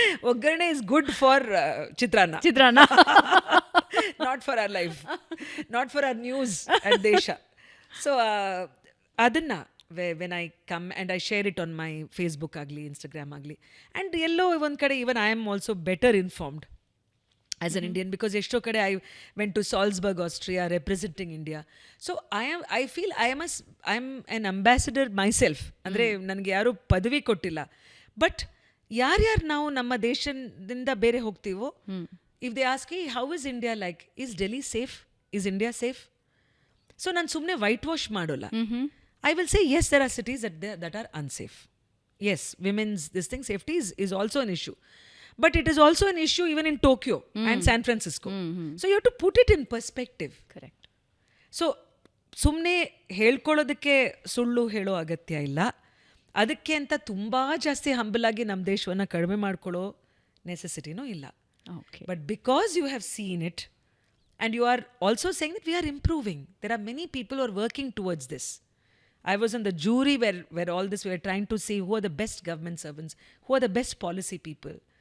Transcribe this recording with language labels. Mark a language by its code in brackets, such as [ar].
[en] ಒಗ್ಗರಣೆ is good for chitranna. Not for our life, not for our news and desha. [kn] So ಅದನ್ನು [en] when I come and I share it on my Facebook [kn] ಆಗಲಿ Instagram ಆಗಲಿ, [en] and [kn] ಎಲ್ಲೋ ಒಂದು ಕಡೆ [en] even I am also better informed as an Indian, because [kn] ಎಷ್ಟೋ ಕಡೆ [en] I went to Salzburg, Austria, representing India. So I feel I am an ambassador myself. [kn] ಅಂದರೆ ನನಗೆ ಯಾರೂ ಪದವಿ ಕೊಟ್ಟಿಲ್ಲ. [en] but [kn] ಯಾರ್ಯಾರು ನಾವು ನಮ್ಮ ದೇಶದಿಂದ ಬೇರೆ ಹೋಗ್ತೀವೋ, [en] If they ask how is India like, is Delhi safe, is India safe? [kn] So ನಾನು ಸುಮ್ಮನೆ ವೈಟ್ ವಾಶ್ ಮಾಡೋಲ್ಲ. [en] I will say yes, there are cities that are unsafe. Yes, women's this thing, safety is also an issue. But it is also an issue even in Tokyo and San Francisco. So you have to put it in perspective. Correct. [kn] So ಸುಮ್ಮನೆ ಹೇಳ್ಕೊಳ್ಳೋದಕ್ಕೆ ಸುಳ್ಳು ಹೇಳೋ ಅಗತ್ಯ ಇಲ್ಲ. ಅದಕ್ಕೆ ಅಂತ ತುಂಬ ಜಾಸ್ತಿ ಹಂಬಲಾಗಿ ನಮ್ಮ ದೇಶವನ್ನು ಕಡಿಮೆ ಮಾಡ್ಕೊಳ್ಳೋ ನೆಸೆಸಿಟಿನೂ ಇಲ್ಲ. [en] Okay. But because you have seen it and you are also saying that we are improving, there are many people who are working towards this. I was in the jury where all this, we were trying to see who are the best government servants, who are the best policy people.